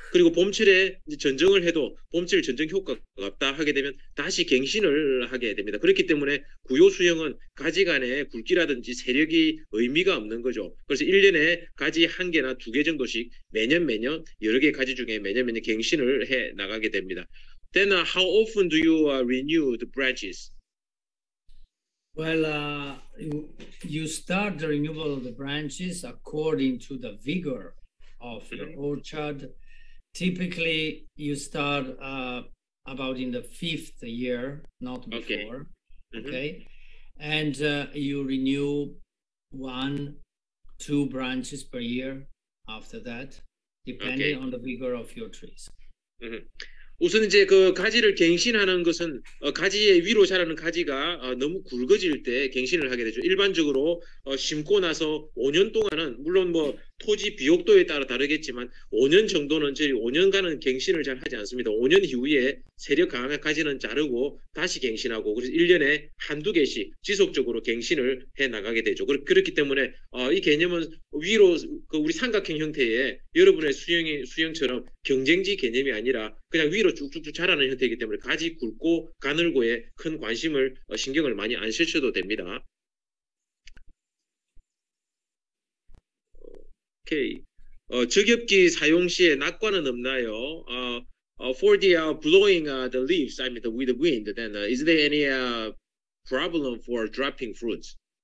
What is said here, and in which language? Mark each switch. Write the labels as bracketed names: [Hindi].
[Korean] 그리고 봄철에 이제 전정을 해도 봄철 전정 효과가 없다 하게 되면 다시 갱신을 하게 됩니다. 그렇기 때문에 구요 수영은 가지 간의 굵기라든지 세력이 의미가 없는 거죠. 그래서 1년에 가지 1개나 2개 정도씩 매년 여러 개 가지 중에 매년 갱신을 해 나가게 됩니다. [English] Then how often do you renew the branches? Well, you start the renewal of the branches according to the vigor of your orchard. Typically, you start about in the 5th year, not before. Okay. And you renew 1-2 branches per year after that, depending on the vigor of your trees. [Korean] 우선 이제 그 가지를 갱신하는 것은 가지의 위로 자라는 가지가 너무 굵어질 때 갱신을 하게 되죠. 일반적으로 심고 나서 5년 동안은 물론 뭐 토지 비옥도에 따라 다르겠지만 5년 정도는 저희 5년간은 갱신을 잘 하지 않습니다. 5년 이후에 세력 강한 가지는 자르고 다시 갱신하고 그래서 1년에 1-2개씩 지속적으로 갱신을 해 나가게 되죠. 그렇기 때문에 이 개념은 위로 그 우리 삼각형 형태의 여러분의 수영처럼 경쟁지 개념이 아니라 그냥 위로 쭉쭉쭉 자라는 형태이기 때문에 가지 굵고 가늘고에 큰 관심을 신경을 많이 안 쓰셔도 됩니다. 오케이. 저겹기 사용 시에 낙관은 없나요? [English] For the blowing the leaves, I mean with the wind, then is there any problem for dropping fruits?